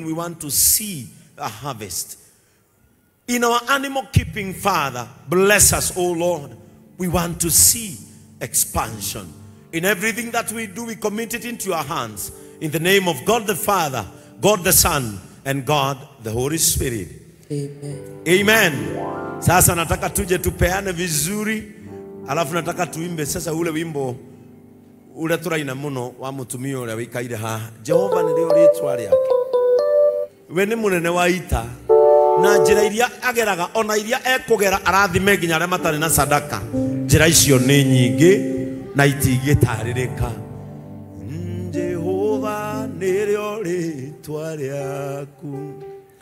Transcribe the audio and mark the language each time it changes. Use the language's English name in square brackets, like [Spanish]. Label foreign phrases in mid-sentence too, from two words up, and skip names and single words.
[English] We want to see a harvest. In our animal keeping, Father, bless us, O Lord. We want to see expansion. In everything that we do, we commit it into your hands. In the name of God the Father, God the Son, and God the Holy Spirit. Amen. Amen. [Swahili] Sasa nataka tuje tupeane vizuri. Alafu nataka tuimbe sasa ule wimbo ule [Kikuyu] turaina muno wa mutumio [Swahili] ule [Kikuyu] wikaire ha. Jehova ni leo ritwa riake. We ni munene wa ita. Na njira iria ageraga ona iria ekugera arathime nginya aria matari na sadaka. Njira icio ni nyingi na itingitaririka. Jehova ni leo ritwa riaku.